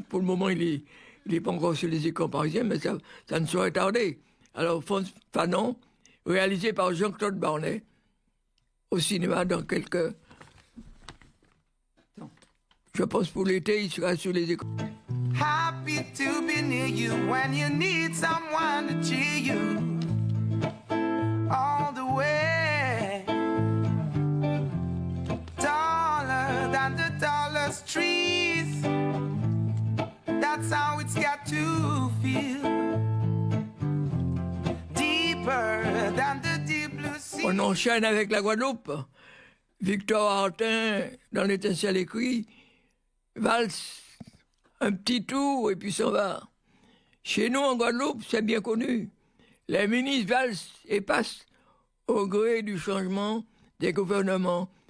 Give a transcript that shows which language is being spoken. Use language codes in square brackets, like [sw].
[fr] Pour le moment, il est pas encore sur les écrans parisiens, mais ça ne saurait tarder. Alors, Frantz Fanon, réalisé par Jean-Claude Barnet, au cinéma dans quelques... Je pense pour l'été, il sera sur les écrans. [en] Happy to be near you when you need someone to cheer you all the way. Taller than the tallest trees. That's how it's got to feel. Deeper than the deep blue sea. [fr] On enchaîne avec la Guadeloupe. Victor Hartin, dans l'Étincelle écrit, valse un petit tour et puis s'en va. Chez nous, en Guadeloupe, c'est bien connu. Les ministres valsent et passent au gré du changement des gouvernements.